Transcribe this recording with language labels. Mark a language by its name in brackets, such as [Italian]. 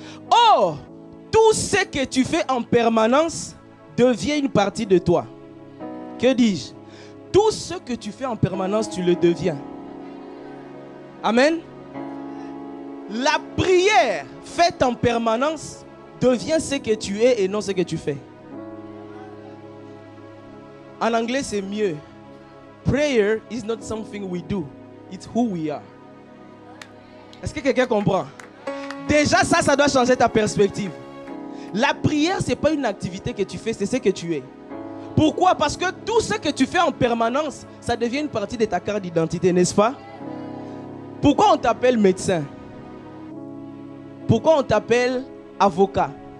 [French] Or, tout ce que tu fais en permanence devient une partie de toi. Que dis-je? Tout ce que tu fais en permanence, tu le deviens. Amen. La prière faite en permanence devient ce que tu es et non ce que tu fais. En anglais, c'est mieux. [English] Prayer is not something we do. It's who we are. [French] Est-ce que quelqu'un comprend? Déjà, ça doit changer ta perspective. La prière, ce n'est pas une activité que tu fais, c'est ce que tu es. Pourquoi? Parce que tout ce que tu fais en permanence, ça devient une partie de ta carte d'identité, n'est-ce pas? Pourquoi on t'appelle médecin? Pourquoi on t'appelle avocat?